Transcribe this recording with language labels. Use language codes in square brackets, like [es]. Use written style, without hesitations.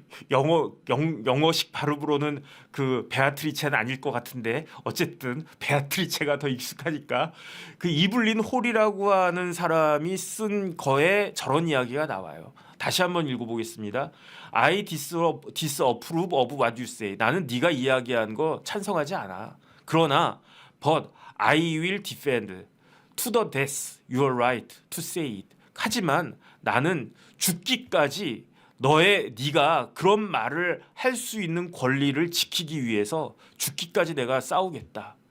[ko] 영어식 발음으로는 베아트리체는 아닐 것 같은데 어쨌든 베아트리체가 더 익숙하니까 그 이블린 홀이라고 하는 사람이 쓴 거에 저런 이야기가 나와요. 다시 한번 읽어보겠습니다. [en] I disapprove of what you say. [ko] 나는 네가 이야기한 거 찬성하지 않아. 그러나 [en] but I will defend to the death your right to say it. [ko] 하지만 나는 죽기까지 네가 그런 말을 할 수 있는 권리를 지키기 위해서 죽기까지 내가 싸우겠다.